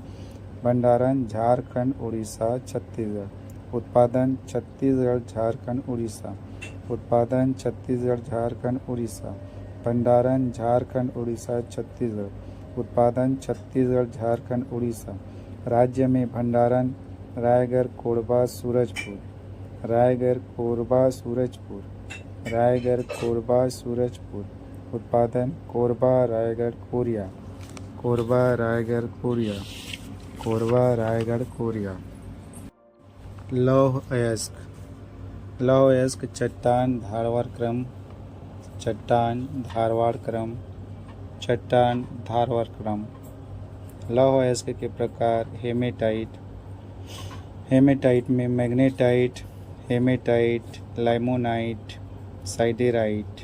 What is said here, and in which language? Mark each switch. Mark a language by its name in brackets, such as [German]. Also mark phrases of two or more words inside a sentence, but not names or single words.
[Hindi] भंडारण झारखंड, उड़ीसा, छत्तीसगढ़। उत्पादन छत्तीसगढ़, झारखंड, उड़ीसा। उत्पादन छत्तीसगढ़ झारखंड उड़ीसा। भंडारण झारखंड उड़ीसा छत्तीसगढ़। उत्पादन छत्तीसगढ़ झारखंड उड़ीसा। राज्य में भंडारण रायगढ़ कोरबा सूरजपुर। रायगढ़ कोरबा सूरजपुर। रायगढ़ कोरबा सूरजपुर। उत्पादन कोरबा रायगढ़ कोरिया। कोरबा रायगढ़ कोरिया। कोरबा रायगढ़ कोरिया। लौह अयस्क। लौह अयस्क चट्टान धारवाड़ क्रम। चट्टान धारवाड़ क्रम। चट्टान धारवाड़ क्रम। लौह अयस्क के प्रकार हेमेटाइट। हेमेटाइट में मैग्नेटाइट, हेमेटाइट, लाइमोनाइट, साइडेराइट।